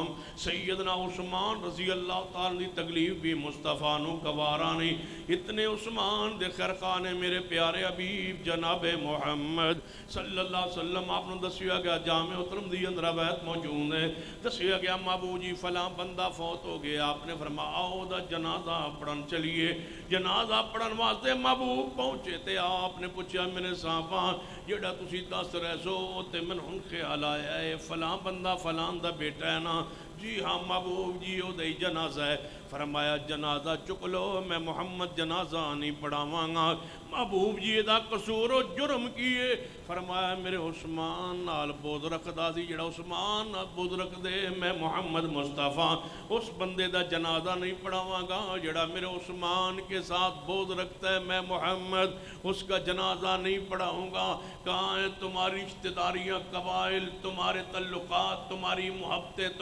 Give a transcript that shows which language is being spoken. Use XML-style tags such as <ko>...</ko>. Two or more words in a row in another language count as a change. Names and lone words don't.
<pa>سیدنا عثمان</pa> <ar>رضی اللہ تعالیٰ</ar> <pa>دی تکلیف بھی مصطفیٰ نو گوارا نہیں. اتنے عثمان دے خرقہ نے میرے پیارے حبیب جناب محمد</pa> <ar>صلی اللہ علیہ وسلم</ar> <pa>آپ نے دسیا گیا جامع ترمذی اندر روایت موجود ہے. دسیا گیا محبوب جی فلاں بندہ فوت ہو گیا. آپ نے فرمایا آؤ دا جنازہ پڑھن چلیے. جنازہ پڑھن واسطے محبوب پہنچے تے آپ نے پوچھا میرے صحابہ جڑا تسی دس رہے سو تے من ہن خیال آیا ہے فلاں بندہ فلاں دا بیٹا ہے نا؟ جی ہاں محبوب جی او دے جنازہ ہے. فرمایا جنازہ چک لو, میں محمد جنازہ نہیں پڑھاواں گا. محبوب جی دا قصور و جرم کیے. فرمایا میرے عثمان نال بغض رکھدا سی, جڑا عثمان نال بغض رکھ دے میں محمد مصطفیٰ اس بندے دا جنازہ نہیں پڑھاواں گا.</pa> <ur>جڑا میرے عثمان کے ساتھ بغض رکھتا ہے میں محمد اس کا جنازہ نہیں پڑھاؤں گا. کہاں ہے تمہاری رشتہ داریاں, قبائل, تمہارے تعلقات, تمہاری محبتیں, تمہارے پیار؟</ur>